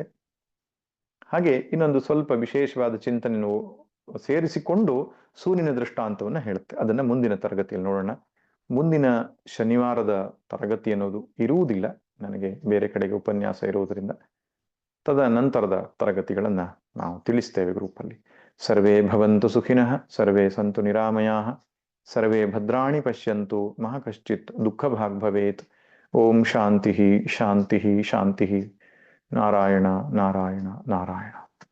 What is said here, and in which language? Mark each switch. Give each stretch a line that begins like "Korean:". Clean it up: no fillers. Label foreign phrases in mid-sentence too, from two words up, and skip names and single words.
Kannada: ಹಾಗೆ ಇನ್ನೊಂದು ಸ್ವಲ್ಪ ವಿಶೇಷವಾದ ಚಿಂತನೆಯನ್ನು ಸೇರಿಸಿಕೊಂಡು ಸೂರ್ಯನ ದೃಷ್ಟಾಂತವನ್ನ ಹೇಳುತ್ತೆ. ಅದನ್ನ ಮುಂದಿನ ತರಗತಿಯಲ್ಲಿ ನೋಡೋಣ. ಮುಂದಿನ ಶನಿವಾರದ ತರಗತಿ ಅನ್ನೋದು ಇರುವುದಿಲ್ಲ, ನನಗೆ ಬೇರೆ ಕಡೆಗೆ ಉಪನ್ಯಾಸ ಇರುವುದರಿಂದ. ತದನಂತರದ ತರಗತಿಗಳನ್ನ ನಾವು ತಿಳಿಸ್ತೇವೆ ಗ್ರೂಪಲ್ಲಿ.
Sanskrit: ಸರ್ವೇ ಭವಂತು ಸುಖಿನಃ, ಸರ್ವೇ ಸಂತು ನಿರಾಮಯಾಃ, ಸರ್ವೇ ಭದ್ರಾಣಿ ಪಶ್ಯಂತು ಮಾ ಕಶ್ಚಿತ್ ದುಃಖ ಭಾಗ್ ಭವೇತ್. ಓಂ ಶಾಂತಿ ಶಾಂತಿ ಶಾಂತಿ. ನಾರಾಯಣ ನಾರಾಯಣ ನಾರಾಯಣ.